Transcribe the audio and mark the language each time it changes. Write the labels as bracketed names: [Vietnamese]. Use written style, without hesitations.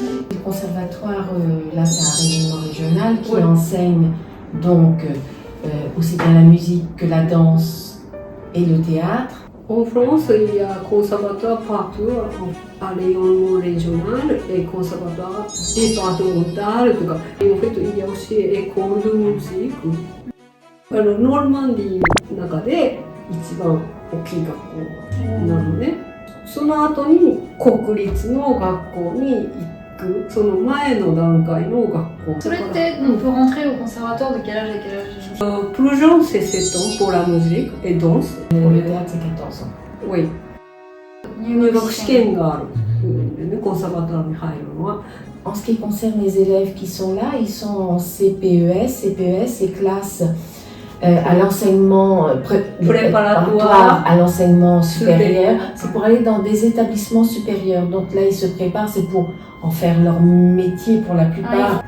[French] Le conservatoire, là c'est un rayonnement régional qui enseigne donc aussi bien la musique que la danse et le théâtre. En France, il y a un conservatoire partout, à rayonnement régional et conservatoire départemental. Et en fait, il y a aussi école de musique. [Japanese] Normandie の中で一番大きい学校なのね。その後に国立の学校に行く、その前の段階の学校。それって [French] on peut rentrer au conservatoire de quel âge à quel âge? Plus jeune, c'est 7 ans pour la musique et danse. Pour le théâtre, c'est 14 ans. Oui. [Japanese] 入学試験があるんでね、コンサバトワーに入るのは。 [French] En ce qui concerne les élèves qui sont là, ils sont en CPES. CPES, c'est classe à l'enseignement préparatoire, à l'enseignement supérieur. C'est pour aller dans des établissements supérieurs. Donc là, ils se préparent, c'est pour en faire leur métier pour la plupart.